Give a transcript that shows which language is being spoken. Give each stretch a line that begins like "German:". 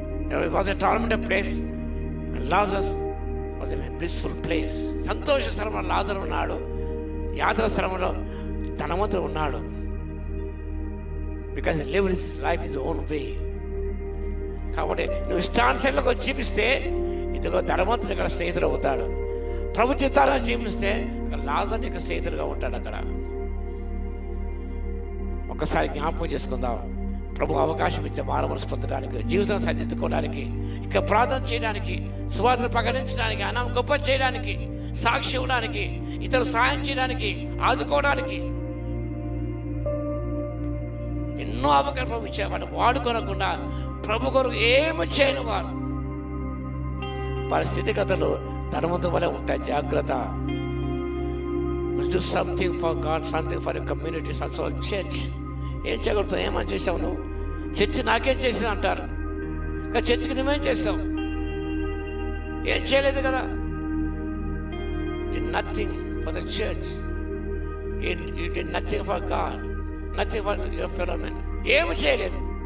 English: It was a tormented place and Lazarus was in a blissful place.
Telugu: సంతోష స్థలంలో లాజరు ఉన్నాడు, యాత్ర స్థలంలో ధనవంతుడు ఉన్నాడు.
English: Because live his life his own way.
Telugu: కాబట్టి నువ్వు ఇష్టానుసారంగా జీవిస్తే ఇదిగో ధనవంతుడు ఇక్కడ స్నేహితుడు అవుతాడు. ప్రభు చిత్తాలను జీవిస్తే అక్కడ లాజరు నీకు స్నేహితుడుగా ఉంటాడు. అక్కడ ఒక్కసారి జ్ఞాపకం చేసుకుందాం. ప్రభు అవకాశం ఇచ్చే మారు మనసు పొందడానికి, జీవితం సరిదిద్దుకోవడానికి, ఇక ప్రార్థన చేయడానికి, సువార్తను ప్రకటించడానికి, అన్నం గొప్ప చేయడానికి, సాక్షి ఇవ్వడానికి, ఇతరు సాయం చేయడానికి, ఆదుకోవడానికి ఎన్నో అవకాశం ప్రభు ఇచ్చేవాడు. వాడుకోనకుండా ప్రభు కొరకు ఏమి చేయని వారు వారి స్థితిగతులు ధనవంతుల వలె ఉంటాయి. జాగ్రత్త.
English: Do something for God, something for your community, also church.
Telugu: ఏం చేయగలుగుతావు? ఏమని చేసావు నువ్వు? చర్చి నాకేం చేసింది అంటారు, కానీ చర్చికి నువ్వేం చేస్తావు? ఏం చేయలేదు కదా.
English: Nothing for the church, you did nothing for God, nothing for your fellow men.
Telugu: ఏమి చేయలేదు.